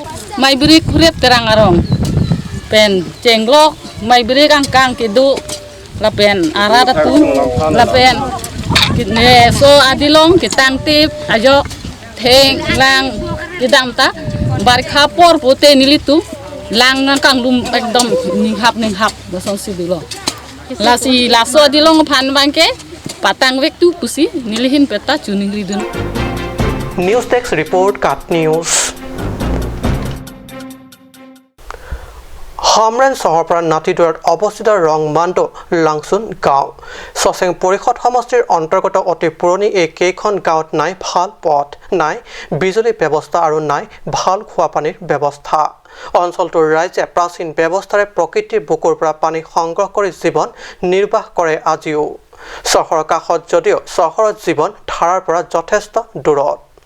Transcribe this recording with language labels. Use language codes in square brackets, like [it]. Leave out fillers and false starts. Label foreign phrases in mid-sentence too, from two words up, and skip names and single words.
[mjw] mai brik khurep terang arong pen cenglok mai brik kang ke du la pen ara tu la pen ne so adilong ke tang tip ajo theng lang idam ta bar khapor pote nili tu lang kang lum ekdom ning hap basong si dilo laso dilong phan bangke patang wek tu pusi nilihin peta chuning ridun [en] News Desk Report [as] Kat News হামৰেন চহৰৰ পৰা নাতিদূৰত অৱস্থিত ৰংমাণ্ড লাংচুন গাঁও সচেং পৰিষদ সমষ্টিৰ অন্তৰ্গত অতি পুৰণি এই কেইখন গাঁৱত নাই ভাল পথ নাই বিজুলী ব্যৱস্থা আৰু নাই ভাল খোৱা পানীৰ ব্যৱস্থা অঞ্চলটোৰ ৰাইজে প্ৰাচীন ব্যৱস্থাৰে প্ৰকৃতিৰ বুকুৰ পৰা পানী সংগ্ৰহ কৰি জীৱন নিৰ্বাহ কৰে আজিও চহৰৰ কাষত যদিও চহৰৰ জীৱন ধাৰাৰ পৰা যথেষ্ট দূৰত